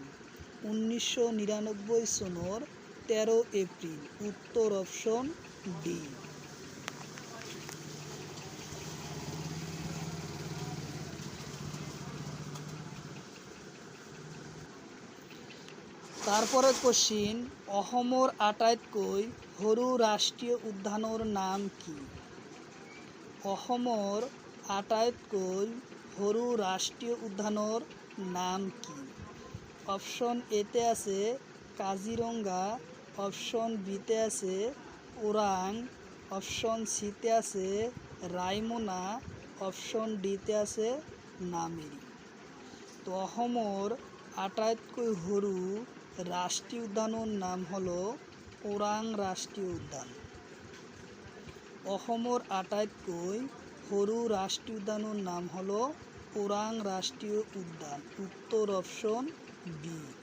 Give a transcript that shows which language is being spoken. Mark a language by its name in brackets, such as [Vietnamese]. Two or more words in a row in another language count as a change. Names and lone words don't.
[Bangla] 1999 সনদ 13 এপ্রিল। উত্তর অপশন ডি। তারপরে কোশ্চিন, [Assamese] অসমৰ আটাইতকৈ সৰু ৰাষ্ট্ৰীয় উদ্যানৰ নাম কি? অসমৰ আটাইতকৈ সৰু ৰাষ্ট্ৰীয় উদ্যানৰ নাম কি? অপশন এতে আছে কাজিৰঙা, অপশন বিতে আছে ওৰাং, অপশন সিতে আছে ৰায়মনা, অপশন ডিতে আছে নামেৰি। [Bangla] তো [Assamese] অসমৰ আটাইতকৈ সৰু [Bangla] রাষ্ট্রীয় উদ্যানের নাম হলো ওৰাং রাষ্ট্রীয় উদ্যান। [Assamese] অসমৰ আটাইতকৈ সৰু [Bangla] রাষ্ট্রীয় উদ্যানের নাম হলো ওৰাং রাষ্ট্রীয় উদ্যান। উত্তর অপশন বি।